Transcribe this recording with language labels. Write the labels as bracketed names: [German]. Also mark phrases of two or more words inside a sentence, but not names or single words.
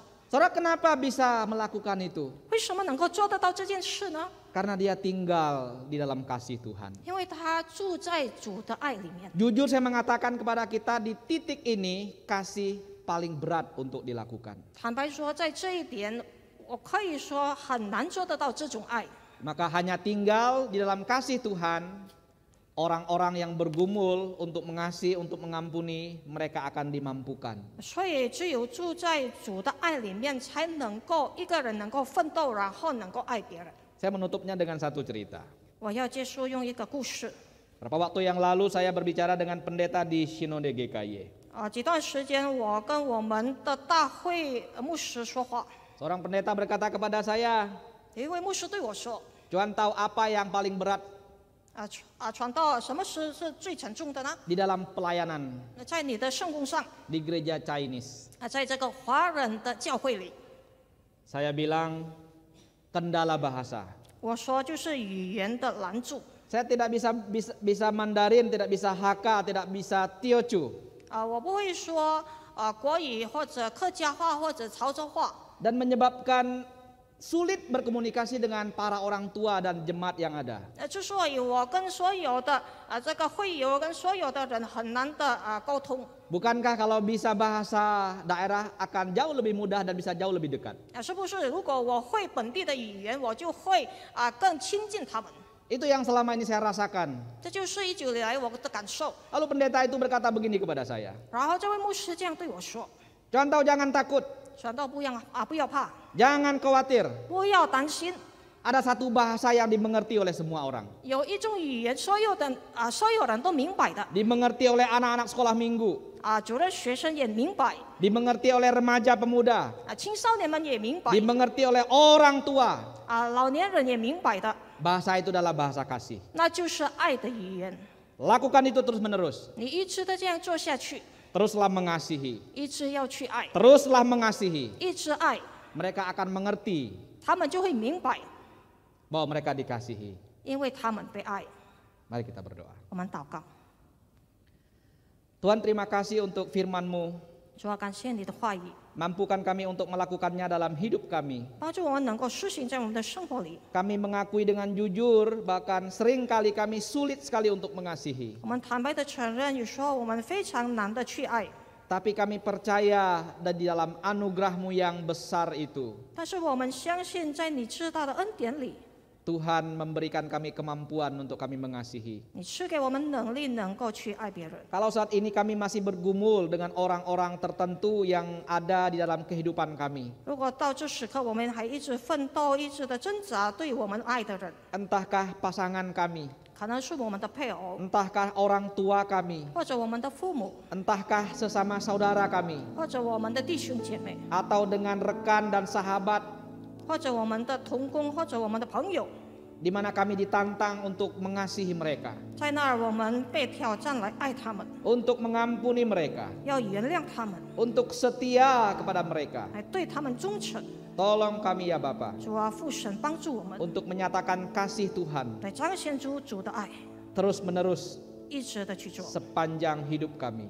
[Indonesian] Saudara, kenapa bisa melakukan itu? [Chinese] 为什么能够做得到这件事呢？ [Indonesian] Karena dia tinggal di dalam kasih Tuhan. [Chinese] 因为他住在主的爱里面。 [Indonesian] Jujur saya mengatakan kepada kita, di titik ini kasih paling berat untuk dilakukan. [Chinese] 坦白说，在这一点，我可以说很难做得到这种爱。 [Indonesian] Maka hanya tinggal di dalam kasih Tuhan, orang-orang yang bergumul untuk mengasihi, untuk mengampuni, mereka akan dimampukan. [Chinese] 所以只有住在主的爱里面，才能够一个人能够奋斗，然后能够爱别人。 [Indonesian] Saya menutupnya dengan satu cerita. [Chinese] 我要结束用一个故事。 [Indonesian] Beberapa waktu yang lalu saya berbicara dengan pendeta di Sinode GKY. [Chinese] 几段时间，我跟我们的大会牧师说话， [Indonesian] Seorang pendeta berkata kepada saya, [Chinese] 有一位牧师对我说 [Indonesian] Tuhan tahu apa yang paling berat [Chinese] 传道什么是最沉重的呢？ [Indonesian] di dalam pelayanan [Chinese] 在你的圣工上， [Indonesian] di gereja Chinese. [Chinese] 在这个华人的教会里， [Indonesian] Saya bilang, kendala bahasa. [Chinese] 我说就是语言的拦阻。 [Indonesian] Saya tidak bisa Mandarin, tidak bisa Hakka, tidak bisa Teochew. [Chinese] 我不会说国语或者客家话或者潮州话， [Indonesian] Dan menyebabkan sulit berkomunikasi dengan para orang tua dan jemaat yang ada. [Chinese] 之所以我跟所有的这个会友跟所有的人很难的沟通。 [Indonesian] Bukankah kalau bisa bahasa daerah akan jauh lebih mudah dan bisa jauh lebih dekat? [Chinese] 是不是如果我会本地的语言，我就会更亲近他们？ [Indonesian] Itu yang selama ini saya rasakan. [Chinese] 这就是一直以来我的感受。 [Indonesian] Lalu pendeta itu berkata begini kepada saya, [Chinese] 然后这位牧师这样对我说 [Indonesian] Contoh, jangan takut, [Chinese] 传道不要怕， [Indonesian] jangan khawatir. [Chinese] 不要担心。 [Indonesian] Ada satu bahasa yang dimengerti oleh semua orang. [Chinese] 有一种语言，所有人都明白的 [Indonesian] Dimengerti oleh anak-anak sekolah minggu. [Chinese] 主任学生也明白 [Indonesian] Dimengerti oleh remaja pemuda. [Chinese] 青少年们也明白 [Indonesian] Dimengerti oleh orang tua. [Chinese] 老年人也明白的， [Indonesian] Bahasa itu adalah bahasa kasih. [Chinese] 那就是爱的语言。 [Indonesian] Lakukan itu terus menerus. [Chinese] 你一直的这样做下去， [Indonesian] Teruslah mengasihi. [Chinese] 一直要去爱， [Indonesian] Teruslah mengasihi. [Chinese] 一直爱， [Indonesian] Mereka akan mengerti [Chinese] 他们就会明白， [Indonesian] bahwa mereka dikasihi. [Chinese] 因为他们被爱。 [Indonesian] Mari kita berdoa. [Chinese] 我们祷告， [Indonesian] Tuhan, terima kasih untuk firman-Mu. [Chinese] 主要感谢你的话语， [Indonesian] Mampukan kami untuk melakukannya dalam hidup kami. [Chinese] 帮助我们能够施行在我们的生活里。 [Indonesian] Kami mengakui dengan jujur, bahkan sering kali kami sulit sekali untuk mengasihi. [Chinese] 我们坦白的承认，你说我们非常难的去爱， [Indonesian] Tapi kami percaya dan di dalam anugerah-Mu yang besar itu, [Chinese] 但是我们相信，在你知道的恩典里， [Indonesian] Tuhan memberikan kami kemampuan untuk kami mengasihi. [Chinese] 你赐给我们能力，能够去爱别人。 [Indonesian] Kalau saat ini kami masih bergumul dengan orang-orang tertentu yang ada di dalam kehidupan kami, [Chinese] 如果到这时刻，我们还一直奋斗，一直的挣扎，对我们爱的人， [Indonesian] entahkah pasangan kami, [Chinese] 可能是我们的配偶， [Indonesian] entahkah orang tua kami, [Chinese] 或者我们的父母， [Indonesian] entahkah sesama saudara kami, [Chinese] 或者我们的弟兄姐妹， [Indonesian] atau dengan rekan dan sahabat, [Chinese] 或者我们的同工，或者我们的朋友， [Indonesian] di mana kami ditantang untuk mengasihi mereka, [Chinese] 在那儿我们被挑战来爱他们， [Indonesian] untuk mengampuni mereka, [Chinese] 要原谅他们， [Indonesian] untuk setia kepada mereka. [Chinese] 来对他们忠诚。 [Indonesian] Tolong kami ya Bapa [Chinese] 主啊，父神帮助我们 [Indonesian] untuk menyatakan kasih Tuhan [Chinese] 来彰显主的爱， [Indonesian] terus menerus [Chinese] 一直的去做， [Indonesian] sepanjang hidup kami.